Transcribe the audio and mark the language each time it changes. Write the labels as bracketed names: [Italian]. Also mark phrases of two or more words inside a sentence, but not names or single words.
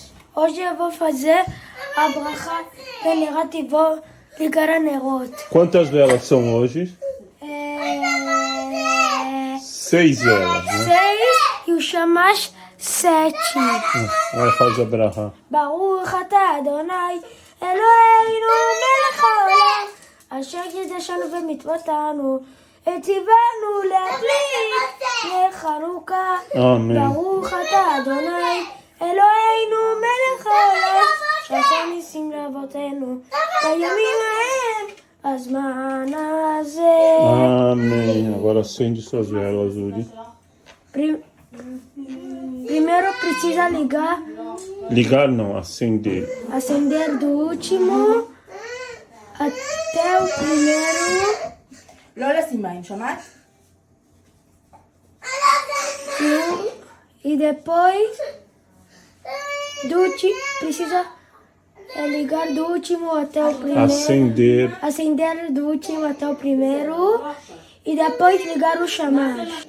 [Portuguese] Hoje eu vou fazer a bracha Venerat e vou ligar a Nerot. Quantas velas são hoje? 6 velas, né? 6 e o Shamash 7. Agora faz a bracha. [Hebrew] ברוך אתה אדוני אלוהינו מלך העולם אשר קידשנו ומצוותנו וציוונו להדליק נר חנוכה. ברוך אתה אדוני אלוהינו מלך העולם שעשה ניסים לאבותינו בימים ההם בזמן הזה. [Portuguese] Amém. Agora acende suas velas, Uri. Primeiro precisa ligar. Ligar não, acender. Acender do último até o primeiro. [Hebrew] לא לשים מים, שמעת? [Portuguese] E depois precisa ligar do último até o primeiro. Acender do último até o primeiro. E depois ligar o Shamash.